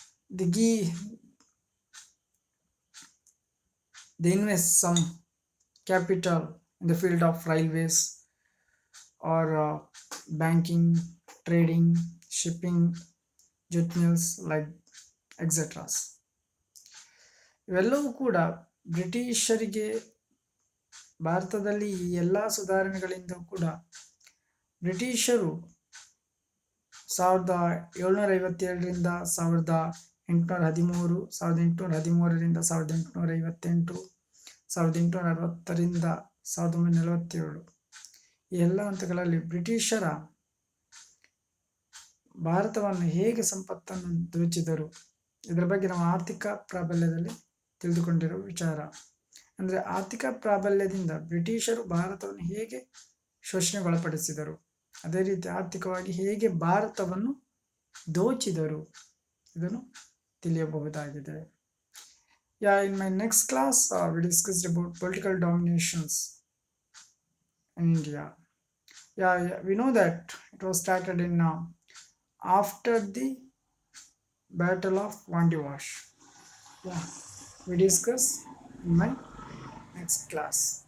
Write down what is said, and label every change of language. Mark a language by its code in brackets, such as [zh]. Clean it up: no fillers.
[en] they invest some capital in the field of railways or banking, trading, shipping, jute mills, like etc. [kn] ಇವೆಲ್ಲವೂ ಕೂಡ ಬ್ರಿಟಿಷರಿಗೆ ಭಾರತದಲ್ಲಿ ಈ ಎಲ್ಲ ಸುಧಾರಣೆಗಳಿಂದ ಕೂಡ ಬ್ರಿಟಿಷರು 1757ರಿಂದ 1813, 1813ರಿಂದ 1858, 1860ರಿಂದ 1947, ಈ ಎಲ್ಲ ಹಂತಗಳಲ್ಲಿ ಬ್ರಿಟಿಷರ ಭಾರತವನ್ನು ಹೇಗೆ ಸಂಪತ್ತನ್ನು ದೋಚಿದರು, ಇದರ ಬಗ್ಗೆ ನಾವು ಆರ್ಥಿಕ ಪ್ರಾಬಲ್ಯದಲ್ಲಿ ತಿಳಿದುಕೊಂಡಿರುವ ವಿಚಾರ. ಅಂದರೆ ಆರ್ಥಿಕ ಪ್ರಾಬಲ್ಯದಿಂದ ಬ್ರಿಟಿಷರು ಭಾರತವನ್ನು ಹೇಗೆ ಶೋಷಣೆಗೊಳಪಡಿಸಿದರು, ಅದೇ ರೀತಿ ಆರ್ಥಿಕವಾಗಿ ಹೇಗೆ ಭಾರತವನ್ನು ದೋಚಿದರು, ಇದನ್ನು ತಿಳಿಯಬಹುದಾಗಿದೆ. [en] In my next class, we discussed about political dominations in India. We know that it was started in after the Battle of Vandivash. We discuss in my next class.